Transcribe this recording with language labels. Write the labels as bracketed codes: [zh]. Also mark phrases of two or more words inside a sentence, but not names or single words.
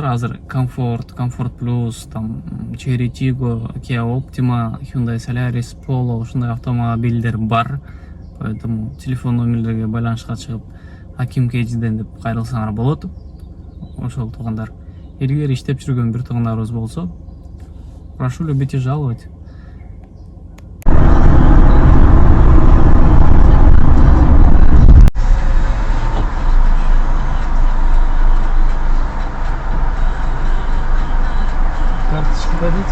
[ky] Азыр Comfort Plus, там Cherry Tiggo, Kia Optima, Hyundai Solaris, Polo ушундай автомобилдер бар. Поэтому телефон номерлерге байланышка чыгып, Аким Кейджден деп кайрылсаңар болот. Ошол туугандар. Илгери иштеп жүргөн бир туугандарыбыз болсо, [ru] прошу любить и жаловать. Карточку дадите?